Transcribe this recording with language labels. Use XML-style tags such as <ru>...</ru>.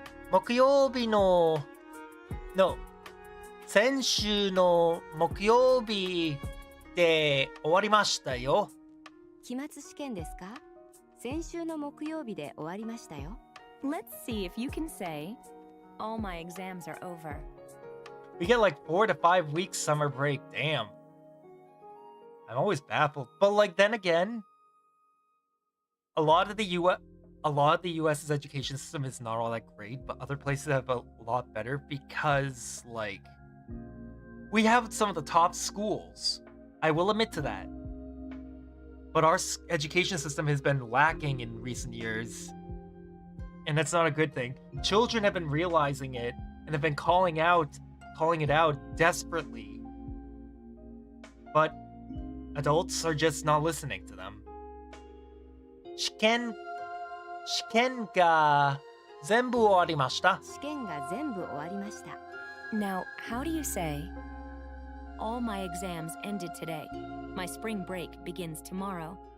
<ja>木曜日の、先週の木曜日で終わりましたよ。期末試験ですか？先週の木曜日で終わりましたよ。</ja> <en>Let's see if you can say, all my exams are over. We get like 4 to 5 weeks summer break. Damn. I'm always baffled. But like then again, a lot of the US's education system is not all that great, but other places have a lot better because like we have some of the top schools. I will admit to that. But our education system has been lacking in recent years. And that's not a good thing. Children have been realizing it and have been calling it out desperately. But adults are just not listening to them.</en> <ja>試験が全部終わりました。試験が全部終わりました。</ja> <en>Now, how do you say, all my exams ended today. My spring break begins tomorrow.</en>